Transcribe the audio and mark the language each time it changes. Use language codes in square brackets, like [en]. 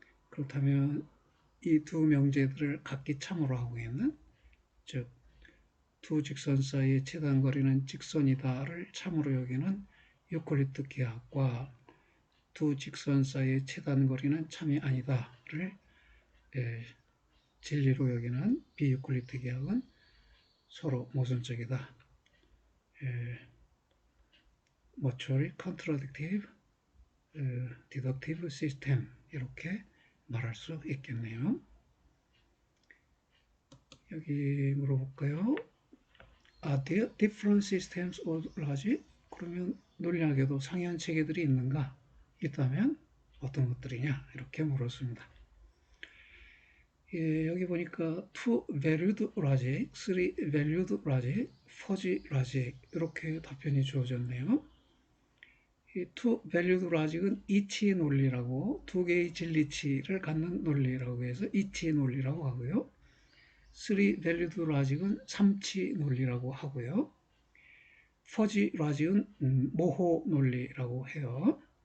[ko] 그렇다면 이 두 명제들을 각기 참으로 하고 있는, 즉 두 직선 사이의 최단 거리는 직선이다를 참으로 여기는 유클리드 기하학과 두 직선 사이의 최단 거리는 참이 아니다를 진리로 여기는 비유클리드 기하학은 서로 모순적이다. [en] mutually contradictive deductive system, [ko] 이렇게 말할 수 있겠네요. 여기 물어볼까요? [en] Are there different systems of logic? [ko] 그러면 논리학에도 상이한 체계들이 있는가? 있다면 어떤 것들이냐? 이렇게 물었습니다. 예, 여기 보니까 two valued logic, three valued logic, fuzzy logic 이렇게 답변이 주어졌네요. 이 two valued logic은 이치 논리라고 두 개의 진리치를 갖는 논리라고 해서 이치 논리라고 하고요. three valued logic은 삼치 논리라고 하고요. fuzzy logic은 모호 논리라고 해요.